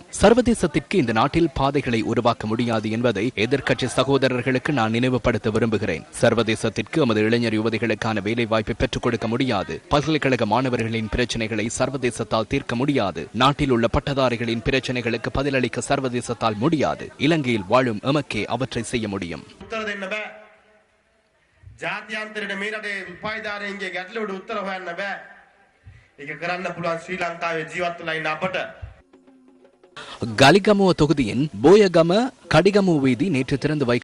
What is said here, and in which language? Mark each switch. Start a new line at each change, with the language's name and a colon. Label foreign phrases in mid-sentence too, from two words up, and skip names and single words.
Tamil: சர்வதேசத்திற்கு இந்த நாட்டில் பாதைகளை உருவாக்க முடியாது என்பதை எதிர்க்கட்சி சகோதரர்களுக்கு நான் நினைவுபடுத்த விரும்புகிறேன். சர்வதேசத்திற்கு எமது இளைஞர் யுவதிகளுக்கான வேலை வாய்ப்பை பெற்றுக் கொடுக்க முடியாது. பல்கலைக்கழக மாணவர்களின் பிரச்சனைகளை சர்வதேச தீர்க்க முடியாது. நாட்டில் உள்ள பட்டதாரிகளின் பிரச்சனைகளுக்கு பதிலளிக்க சர்வதேசத்தால் முடியாது. இலங்கையில் வாழும் எமக்கே அவற்றை செய்ய முடியும்.
Sinhala: ජාත්‍යන්තරයට මේ රටේ උපායදාරයන්ගේ ගැටලුවට උත්තර හොයන්න බෑ. ඒක කරන්න පුළුවන් ශ්‍රී ලංකාවේ ජීවත් වෙලා ඉන්න අපට.
Tamil: கலிகமுவ தொகுதியின் போயகம கடிகமு வீதி நேற்று திறந்து